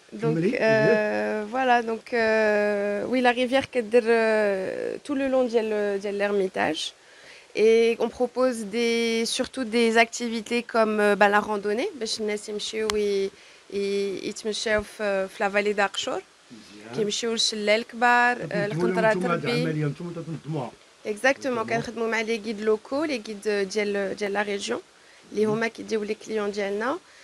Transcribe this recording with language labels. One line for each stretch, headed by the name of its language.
French: Donc voilà, donc oui, la rivière qui est tout le long de l'Ermitage. Et on propose surtout des activités comme la randonnée.
Arabic: باش الناس يمشيو يتمشاو في la vallée d'Archor. كيمشيو للشلال الكبار, القنطرة تربي. انتم تنظموها.
French: Exactement,
Arabic: كنخدموا مع
French: les guides locaux, les guides ديال la région.
Arabic: اللي هما كيديو les clients ديالنا.